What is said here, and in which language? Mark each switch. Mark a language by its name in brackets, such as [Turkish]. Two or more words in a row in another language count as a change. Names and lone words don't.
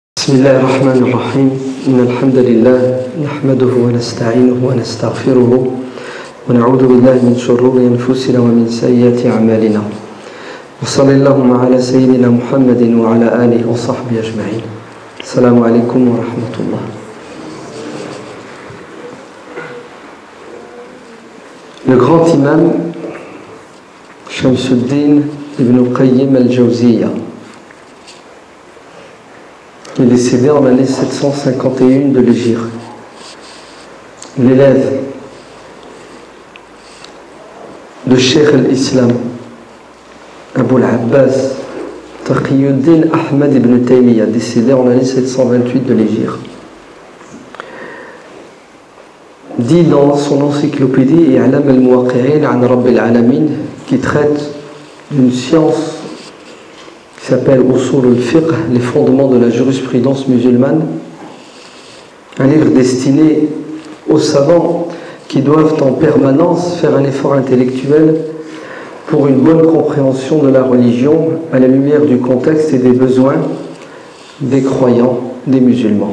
[Arabic] بسم الله الرحمن الرحيم إن الحمد لله نحمده ونستعينه ونستغفره ونعوذ بالله من شرور أنفسنا ومن سيئات أعمالنا وصلى اللهم على سيدنا محمد وعلى آله وصحبه أجمعين. السلام عليكم ورحمة الله. [French] Le grand imam Shamsuddin ibn Qayyim al-Jawziyya, qui est décédé en l'année 751 de l'Hégire. L'élève de Cheikh al-Islam, Abu al-Abbas Taqiyuddin Ahmad ibn Taymiyyah, décédé en l'année 728 de l'Hégire, dit dans son encyclopédie I'lam al-Muwaqqi'in an Rabb al-Alamin, qui traite d'une science qui s'appelle [Arabic] أصول الفقه, [French] les fondements de la jurisprudence musulmane, un livre destiné aux savants qui doivent en permanence faire un effort intellectuel pour une bonne compréhension de la religion à la lumière du contexte et des besoins des croyants, des musulmans.